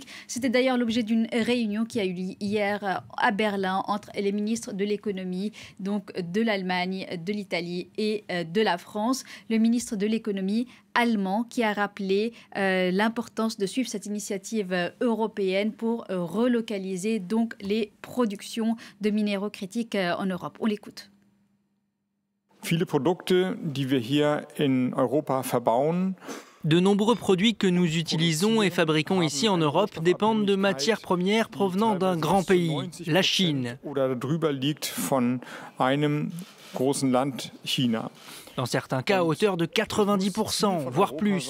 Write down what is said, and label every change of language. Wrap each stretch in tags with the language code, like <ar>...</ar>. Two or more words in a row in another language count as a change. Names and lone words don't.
<fr>C'était d'ailleurs l'objet d'une réunion qui a eu lieu hier à Berlin entre les ministres de l'économie, donc de l'Allemagne, de l'Italie et de la France. Le ministre de l'économie allemand qui a rappelé l'importance de suivre cette initiative européenne pour relocaliser donc les productions de minéraux critiques en Europe. On l'écoute.</fr> <de>Viele Produkte, die wir hier in Europa verbauen.</de> <fr>De nombreux produits que nous utilisons et fabriquons ici en Europe dépendent de matières premières provenant d'un grand pays, la Chine. Dans certains cas, à hauteur de 90%, voire plus.</fr>